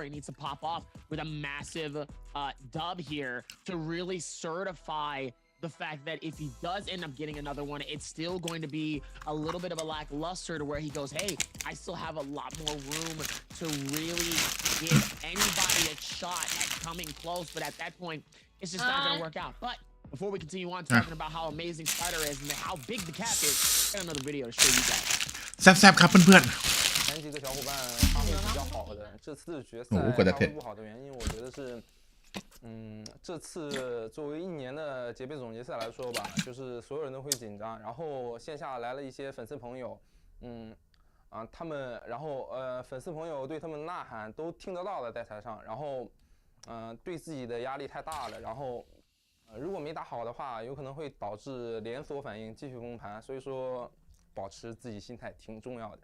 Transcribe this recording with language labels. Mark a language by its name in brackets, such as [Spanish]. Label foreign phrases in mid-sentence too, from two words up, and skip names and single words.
[English] He needs to pop off with a massive dub here to really certify the fact that if he does end up getting another one, it's still going to be a little bit of a lackluster to where he goes, hey, I still have a lot more room to really give anybody a shot at coming close. But at that point, it's just not going to work out. But before we continue on talking about how amazing Spider is and how big the cap is, I got another video to show you guys. [Thai] แซ่บๆครับเพื่อน [Chinese] 前几个小伙伴发挥比较好的，这次决赛发挥不好的原因，我觉得是，这次作为1年的洁杯总决赛来说吧，就是所有人都会紧张，然后线下来了一些粉丝朋友，他们，然后粉丝朋友对他们呐喊都听得到的在台上，然后对自己的压力太大了，然后如果没打好的话，有可能会导致连锁反应继续崩盘，所以说保持自己心态挺重要的。